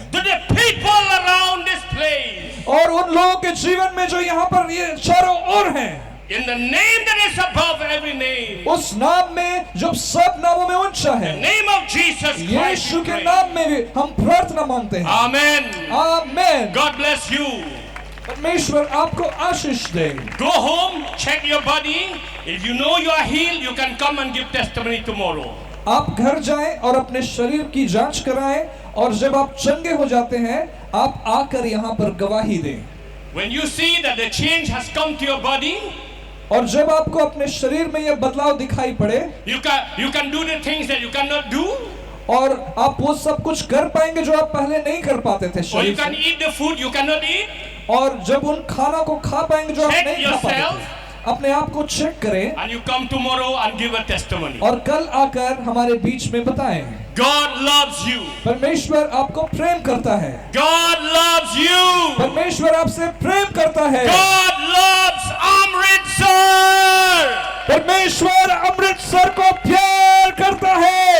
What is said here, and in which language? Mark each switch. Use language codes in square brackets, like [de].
[en] to the people around this place. [hi] और उन लोगों के जीवन में जो यहाँ पर ये चारों ओर हैं, [en] In the name that is above every name. [hi] उस नाम में जो सब नामों में ऊंचा [en] The [hi] है, [en] name of Jesus Christ. [hi] Yeshu [en] we [hi] के [en] pray. [hi] नाम में भी हम प्रार्थना मांगते हैं। [en] Amen. [hi] Amen. [en] God bless you. [hi] परमेश्वर आपको आशीष दे। [en] Go home, check your body. If you know you are healed, you can come and give testimony tomorrow. [hi] आप घर जाएं और अपने शरीर की जांच कराएं और जब आप चंगे हो जाते हैं, आप आकर यहाँ पर गवाही दें। [en] When you see that the change has come to your body, [hi] और जब आपको अपने शरीर में यह बदलाव दिखाई पड़े [en] you can do the things that you cannot do, [hi] और आप वो सब कुछ कर पाएंगे जो आप पहले नहीं कर पाते थे [en] or [hi] शरीर [en] you can [hi] से, [en] eat the food you cannot eat. [hi] और जब उन खाना को खा पाएंगे जो आप [en] Check [hi] नहीं खा पाते [en] yourself. [hi] थे, अपने आप को चेक करें [en] and you come tomorrow and give a testimony. [hi] और कल आकर हमारे बीच में बताएं। [en] God loves you. [hi] परमेश्वर आपको प्रेम करता है। [en] God loves you. [hi] परमेश्वर आपसे प्रेम करता है। [en] God loves Amritsar. [hi] परमेश्वर अमृतसर को प्यार करता है।